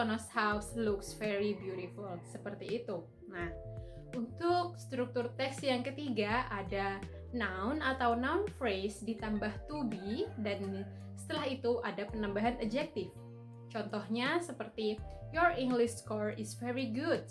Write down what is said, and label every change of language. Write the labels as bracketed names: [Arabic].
[English] Tono's house looks very beautiful. [Indonesian] Seperti itu. Nah, untuk struktur teks yang ketiga ada noun atau noun phrase ditambah to be dan setelah itu ada penambahan adjective. Contohnya seperti [English] your English score is very good.